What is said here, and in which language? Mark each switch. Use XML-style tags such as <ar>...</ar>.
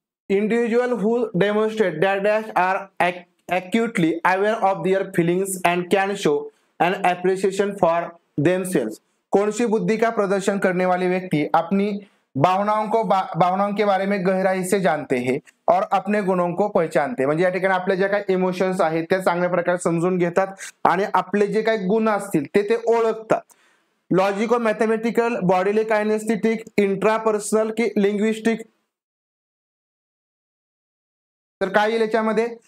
<en>Individuals who demonstrate dash are acutely aware of their feelings and can show an appreciation for themselves.</en> <hi>कौन सी बुद्धि का प्रदर्शन करने वाले व्यक्ति अपनी भावनाओं के बारे में गहराई से जानते हैं और अपने गुणों को पहचानते हैं.</hi> <mr>म्हणजे या ठिकाणी आपले जे काही इमोशन्स आहेत ते चांगल्या प्रकारे समजून घेतात आणि आपले जे काही गुण असतील ते ओळखतात. लॉजिको मॅथमॅटिकल, बॉडीली कायनेस्थेटिक, इंट्रापर्सनल की लिंग्विस्टिक. तर काय येईल याच्यामध्ये</mr>